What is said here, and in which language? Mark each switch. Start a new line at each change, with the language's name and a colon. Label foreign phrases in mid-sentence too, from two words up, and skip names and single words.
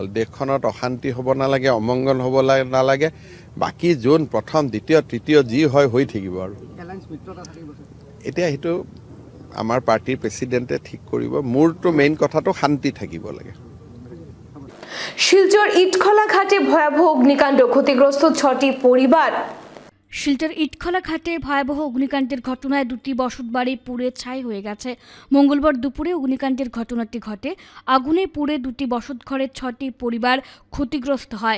Assamese: দেশখনত অশান্তি হ'ব নালাগে, অমংগল হ'ব নালাগে। বাকি জোন প্ৰথম দ্বিতীয় তৃতীয় যি হয় হৈ থাকিব। আৰু এতিয়া সেইটো আমাৰ
English: party president
Assamese: ঠিক কৰিব। মোৰতো মেইন কথাটো শান্তি থাকিব লাগে।
Bangla: শিলচর ইটখলা ঘাটে ভয়াবহ অগ্নিকাণ্ড, ক্ষতিগ্রস্ত 6টি পরিবার। শিলচর ইটখলা ঘাটে ভয়াবহ অগ্নিকাণ্ডের ঘটনায় 2টি বসতবাড়ি পুড়ে ছাই হয়ে গেছে। মঙ্গলবার দুপুরে অগ্নিকাণ্ডের ঘটনাটি ঘটে। আগুনে পুড়ে 2টি বসতঘরের 6টি পরিবার ক্ষতিগ্রস্ত হয়।